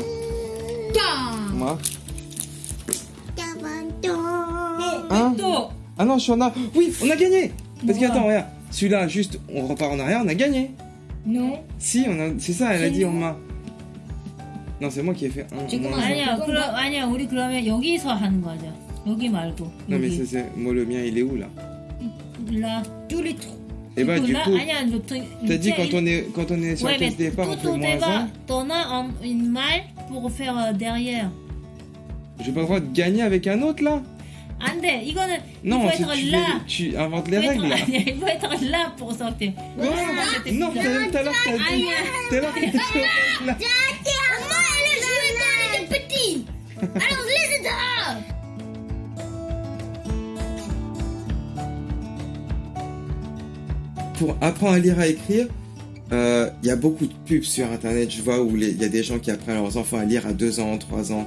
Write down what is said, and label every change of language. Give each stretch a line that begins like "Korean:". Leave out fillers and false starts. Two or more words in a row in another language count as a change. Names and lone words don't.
French: Moi? Hein? Ah non, je suis en a. Oui, on a gagné. Parce qu'attends, regarde. Celui-là, juste, on repart en arrière, on a gagné. Non. Si, c'est ça, elle a dit on m'a. Non, c'est moi qui ai fait un.
Korean: 아니야, 우리 그러면 여기서 하는 거죠. 여기 말고.
French: Non, mais moi, le mien, il est où là? Là, tous les trous. Et du coup,
Korean: 아니야,
French: t'as dit quand on est sur la case départ, on fait -1. T'en as une malle pour faire derrière. J'ai pas le droit de gagner avec un autre là?
Korean: 안 돼. 이거는
French: Non, il faut être là. tu inventes les règles là. 아니야, il faut être là pour sortir. Non, tout à l'heure t'as dit. Tout à l'heure t'as dit là. Maman, elle a joué quand elle était petite. Alors laisse-le. Pour apprendre à lire, à écrire, il y a beaucoup de pubs sur internet, je vois, où il y a des gens qui apprennent à leurs enfants à lire à 2 ans, 3 ans.